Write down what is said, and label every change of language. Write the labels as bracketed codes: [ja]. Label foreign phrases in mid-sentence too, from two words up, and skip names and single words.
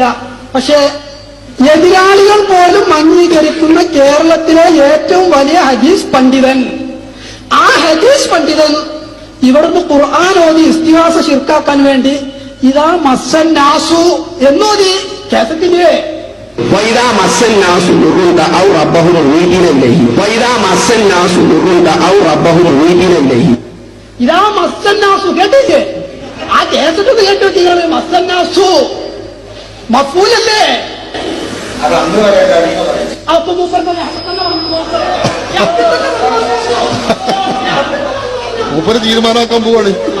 [ml] പക്ഷെ എതിരാളികൾ പോലും അംഗീകരിക്കുന്ന കേരളത്തിലെ ഏറ്റവും വലിയ ഹദീസ് പണ്ഡിതൻ, ആ ഹദീസ് പണ്ഡിതൻ ഇവിടുന്ന് ഖുർആൻ ഓതി ഇസ്തിഹാസ ശിർക്കാക്കാൻ വേണ്ടി ഇതാ മസ്സന്നാസു എന്നോതി കേസത്തില്ലേ. [ar] وإذا مس الناس ضر دعوا ربهم منيبين إليه وإذا مس الناس ضر دعوا ربهم منيبين إليه. [ml] ഇതാ മസ്സന്നാസു കേട്ടില്ലേ? ആ കേസറ്റ് കേട്ടു നിങ്ങൾ. മസ്സന്നാസു മഫൂലല്ലേ? അപ്പൊ മൂപ്പര് തീരുമാനമാക്കാൻ പോവാണ്.